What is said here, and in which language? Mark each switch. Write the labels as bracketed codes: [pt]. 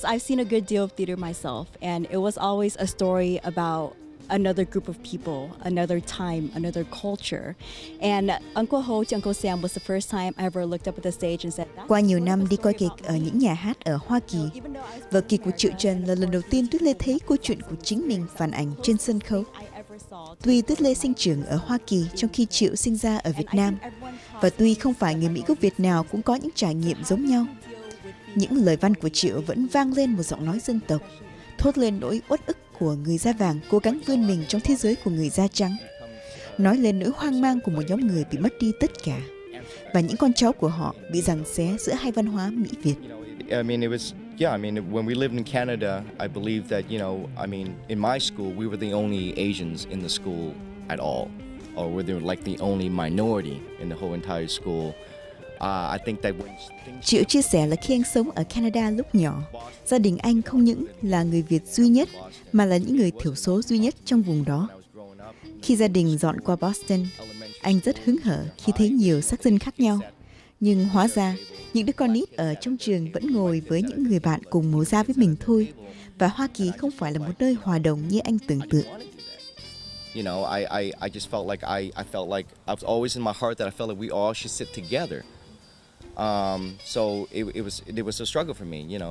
[en] I've seen a good deal of theater myself, and it was always a story about another group of people, another time, another culture. And Uncle Ho to Uncle Sam was the first time I ever looked up at the stage and said, [vi] Qua nhiều năm đi coi kịch ở những nhà hát ở Hoa Kỳ, vở kịch của Trieu Tran là lần đầu tiên Tuyết Lê thấy câu chuyện của chính mình phản ảnh trên sân khấu. Tuy Tuyết Lê sinh trưởng ở Hoa Kỳ trong khi Triệu sinh ra ở Việt Nam, và tuy không phải người Mỹ gốc Việt nào cũng có những trải nghiệm giống nhau, những lời văn của Triệu vẫn vang lên một giọng nói dân tộc, thốt lên nỗi uất ức của người da vàng cố gắng vươn mình trong thế giới của người da trắng, nói lên nỗi hoang mang của một nhóm người bị mất đi tất cả và những con cháu của họ bị giằng xé giữa hai văn hóa Mỹ Việt. [en] When we lived in Canada, I believe that in my school we were the only Asians in the school at all, or we were like the only minority in the whole entire school. I think that [vi] Triệu chia sẻ là khi anh sống ở Canada lúc nhỏ, gia đình anh không những là người Việt duy nhất mà là những người thiểu số duy nhất trong vùng đó. Khi gia đình dọn qua Boston, anh rất hứng hở khi thấy nhiều sắc dân khác nhau. Nhưng hóa ra, những đứa con nít ở trong trường vẫn ngồi với những người bạn cùng màu da với mình thôi. Và Hoa Kỳ không phải là một nơi hòa đồng như anh tưởng tượng. [en] I just felt like I felt like I was always in my heart that I felt like we all should sit together. So it was a struggle for me.